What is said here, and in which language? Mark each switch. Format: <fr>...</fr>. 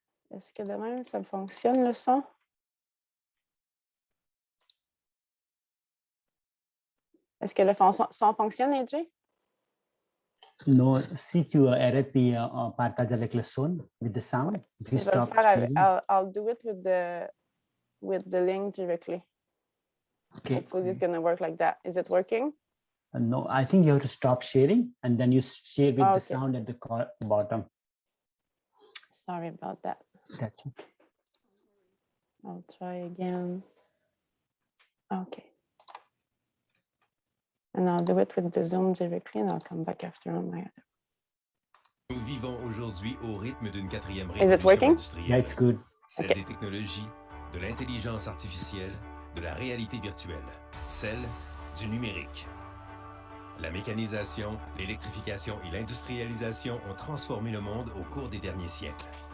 <fr>Est-ce que de même, ça fonctionne, le son? Est-ce que le son fonctionne, AJ? Non, si tu arrêtes puis partage avec le son,</fr> <en>with the sound, if you stop sharing. I'll do it with the link directly. Okay. Hopefully it's going to work like that. Is it working? No, I think you have to stop sharing and then you share with the sound at the bottom. Sorry about that. That's okay. I'll try again. Okay. And I'll do it with the Zoom directly and I'll come back after on my other.</en> <fr>Nous vivons aujourd'hui au rythme d'une quatrième</fr> <en>Is it working?</en> <fr>révolution industrielle.</fr> <en>Yeah, it's good.</en> <fr>Celle des technologies, de l'intelligence artificielle, de la réalité virtuelle, celle du numérique. La mécanisation, l'électrification et l'industrialisation ont transformé le monde au cours des derniers siècles.</fr>